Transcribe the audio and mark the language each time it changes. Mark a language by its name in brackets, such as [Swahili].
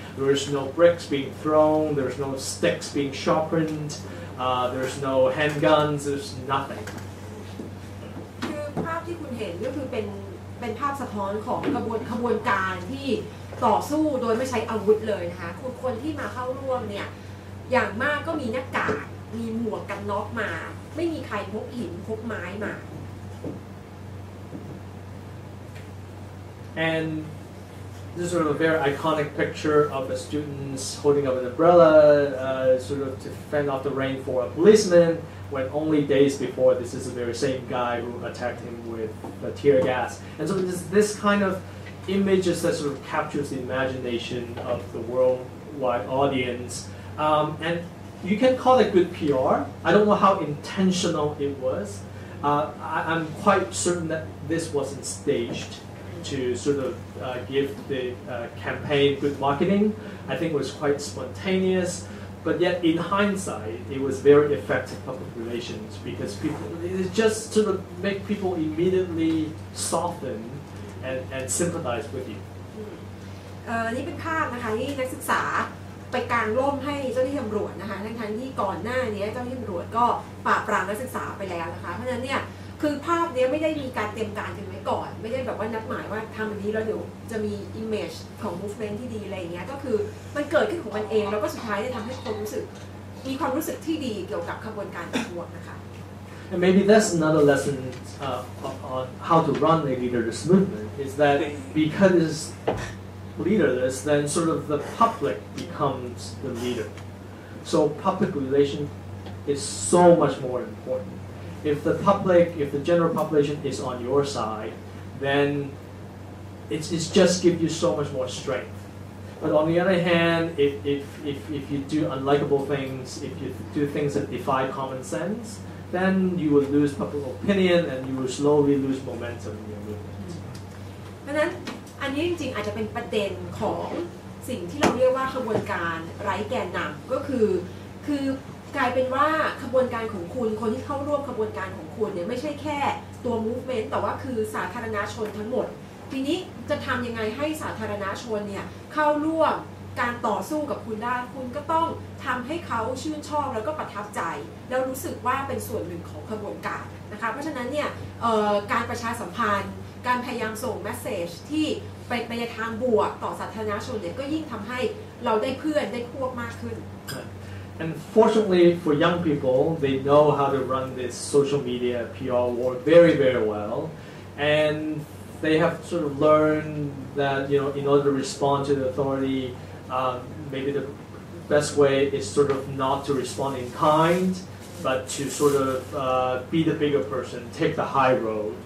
[English] There's no bricks being thrown, there's no sticks being sharpened, there's no handguns, there's nothing. [Thai] คือภาพที่คุณเห็นก็คือเป็นภาพสะท้อนของขบวนการที่ต่อสู้โดยไม่ใช้อาวุธเลยนะคะคือคนที่มาเข้าร่วมเนี่ยอย่างมากก็มีหน้ากากมีหมวกกันน็อกมาไม่มีใครพกหินพกไม้มา [English] And this is sort of a very iconic picture of the students holding up an umbrella, sort of to fend off the rain for a policeman, when only days before this is the very same guy who attacked him with the tear gas. And so this kind of images that sort of captures the imagination of the worldwide audience. And you can call it good PR. I don't know how intentional it was. I'm quite certain that this wasn't staged to sort of give the campaign good marketing. I think it was quite spontaneous, but yet in hindsight, it was very effective public relations because it just sort of make people immediately soften and sympathize with you. [Thai] นี่เป็นภาพนะคะที่นักศึกษาไปกางร่มให้เจ้าหน้าที่ตำรวจนะคะทั้งที่ก่อนหน้านี้เจ้าหน้าที่ตำรวจก็ปราบปรามนักศึกษาไปแล้วนะคะเพราะฉะนั้นเนี่ยคือภาพนี้ไม่ได้มีการเตรียมการกันไว้ก่อนไม่ได้แบบว่านัดหมายว่าทำแบบนี้แล้วเดี๋ยวจะมี image ของ movement ที่ดีอะไรอย่างเงี้ยก็คือมันเกิดขึ้นของมันเองแล้วก็สุดท้ายได้ทำให้คนรู้สึกมีความรู้สึกที่ดีเกี่ยวกับขบวนการประท้วงนะคะ [English] And maybe that's another lesson on how to run a leaderless movement is that because it's leaderless, then sort of the public becomes the leader. So public relation is so much more important. If the general population is on your side, then it's just give you so much more strength. But on the other hand, if you do unlikable things, if you do things that defy common sense, then you will lose public opinion and you will slowly lose momentum in your movement. [Thai] เพราะฉะนั้นอันนี้จริงๆอาจจะเป็นประเด็นของสิ่งที่เราเรียกว่าขบวนการไร้แกนนำก็คือกลายเป็นว่าขบวนการของคุณคนที่เข้าร่วมขบวนการของคุณเนี่ยไม่ใช่แค่ตัว movement แต่ว่าคือสาธารณชนทั้งหมดทีนี้จะทำยังไงให้สาธารณชนเนี่ยเข้าร่วม การต่อสู้กับคุณได้คุณก็ต้องทำให้เขาชื่นชอบแล้วก็ประทับใจแล้วรู้สึกว่าเป็นส่วนหนึ่งของขบวนการนะคะเพราะฉะนั้นเนี่ยการประชาสัมพันธ์การพยายามส่งเมสเสจที่ไปในทางบวกต่อสาธารณชนเนี่ยก็ยิ่งทำให้เราได้เพื่อนได้พวกมากขึ้น [English] And fortunately for young people, they know how to run this social media PR war very, very well, and they have sort of learned that in order to respond to the authority, maybe the best way is sort of not to respond in kind, but to sort of be the bigger person, take the high road.